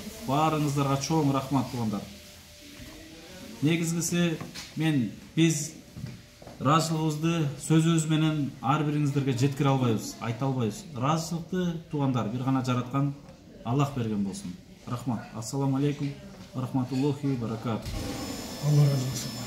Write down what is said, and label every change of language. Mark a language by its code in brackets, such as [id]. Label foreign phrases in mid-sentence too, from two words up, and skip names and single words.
[ky] Баарыңыздарга чоң рахмат туугандар. Негизгиси биз ыраазычылыгыбызды сөзүбүз менен ар бириңиздерге жеткире албайбыз, айта албайбыз. Ыраазычылыкты туугандар бир гана жараткан Аллах берген болсун. Рахмат. [ar] السلام عليكم ورحمة الله وبركاته. [ky] Алла разы болсун.